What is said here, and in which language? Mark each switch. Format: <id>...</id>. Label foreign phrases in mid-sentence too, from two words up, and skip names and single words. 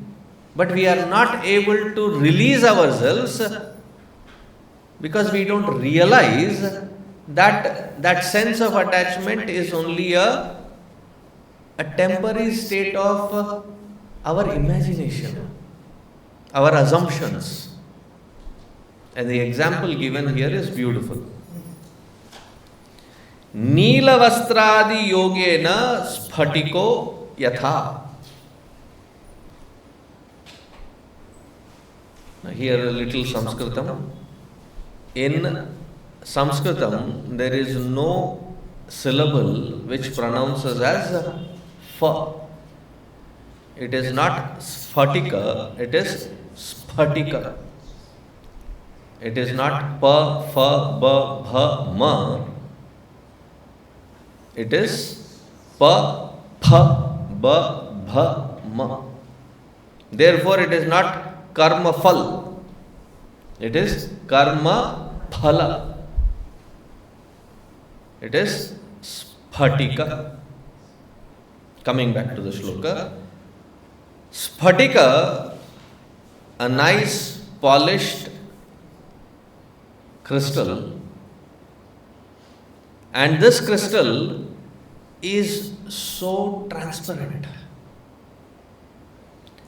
<en>But we are not able to release ourselves because we don't realize that that sense of attachment is only a temporary state of our imagination, our assumptions. And the example given here is beautiful.</en> <sa>नीलवस्त्रादियोगेन स्फटिको यथा.</sa> <en>Now here a little Sanskritam. In Sanskritam, there is no syllable which pronounces as fa. It is not sphaṭika, it is sphaṭika. It is not pa, fa, ba, bha, ma. It is pa, pha, ba, bha, ma. Therefore, it is not</en> <sa>कर्म फल.</sa> <en>It is</en> <sa>कर्म फल.</sa> <en>It is sphaṭika. Coming back to the shloka. Sphaṭika, a nice polished crystal, and this crystal is so transparent.</en>